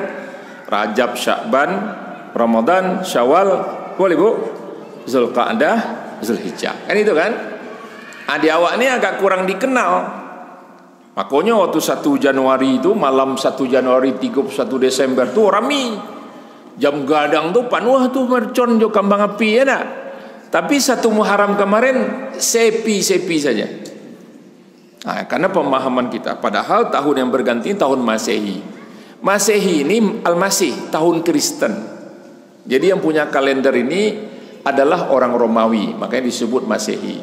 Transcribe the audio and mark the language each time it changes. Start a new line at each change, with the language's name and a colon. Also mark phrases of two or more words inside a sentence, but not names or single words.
Indonesian: Rajab, Sya'ban, Ramadan, Syawal, boleh Bu? Zulqa'dah, Zulhijjah. Kan itu kan? Di awak ini agak kurang dikenal. Makanya waktu 1 Januari itu, malam 1 Januari 31 Desember tuh rami.
Minangkabau: Jam gadang tuh panuh tuh mercon jo kambang api ya nak.
Indonesian: Tapi 1 Muharram kemarin sepi saja. Karena pemahaman kita. Padahal tahun yang berganti tahun Masehi. Masehi ini Al-Masih, tahun Kristen. Jadi yang punya kalender ini adalah orang Romawi, makanya disebut Masehi.